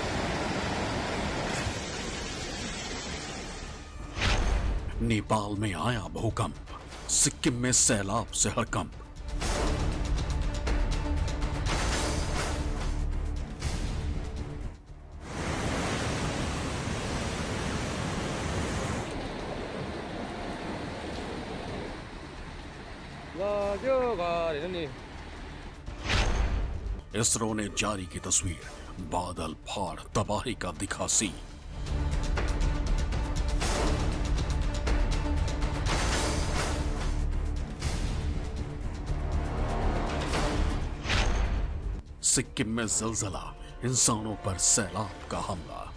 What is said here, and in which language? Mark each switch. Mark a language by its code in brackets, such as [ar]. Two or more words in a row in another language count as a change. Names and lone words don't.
[hi] नेपाल में आया भूकंप, सिक्किम में सैलाब से हड़कंप। [ne] त्यो घर हेर्नु नि। [hi] इसरो ने जारी की तस्वीर, बादल फाड़ तबाही का दिखा सी। सिक्किम में जलजला, इंसानों पर सैलाब का हमला।